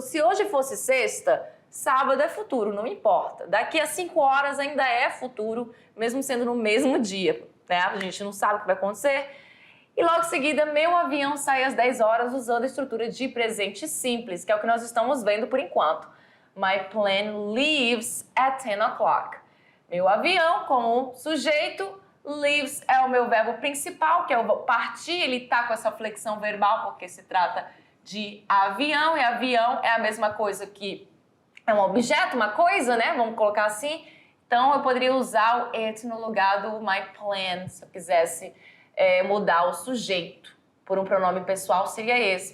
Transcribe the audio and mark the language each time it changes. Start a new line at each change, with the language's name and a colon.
Portuguese: Se hoje fosse sexta, sábado é futuro, não importa. Daqui a 5 horas ainda é futuro, mesmo sendo no mesmo dia, né? A gente não sabe o que vai acontecer. E logo em seguida, meu avião sai às 10 horas usando a estrutura de presente simples, que é o que nós estamos vendo por enquanto.
English: My plane leaves at 10 o'clock.
Portuguese: Meu avião, como sujeito, leaves é o meu verbo principal, que é o partir, ele tá com essa flexão verbal porque se trata de avião, e avião é a mesma coisa que é um objeto, uma coisa, né? Vamos colocar assim. Então, eu poderia usar o it no lugar do
English: my plane,
Portuguese: se eu quisesse mudar o sujeito por um pronome pessoal, seria esse.